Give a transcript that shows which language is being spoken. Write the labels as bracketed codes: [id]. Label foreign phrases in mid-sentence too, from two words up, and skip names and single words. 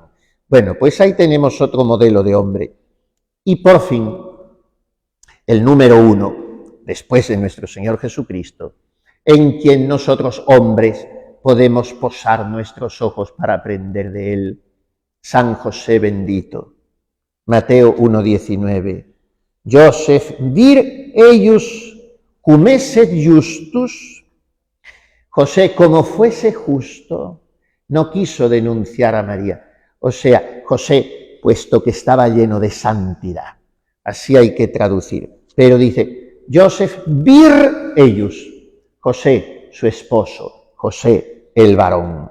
[es] Bueno, pues ahí tenemos otro modelo de hombre. Y por fin, el número 1, después de nuestro Señor Jesucristo, en quien nosotros hombres podemos posar nuestros ojos para aprender de él, San José bendito. Mateo 1:19. [la] Joseph vir eius cum esset justus. [es] José, como fuese justo, no quiso denunciar a María. O sea, José, puesto que estaba lleno de santidad. Así hay que traducir. Pero dice, [la] Joseph vir eius. [es] José, su esposo. José, el varón.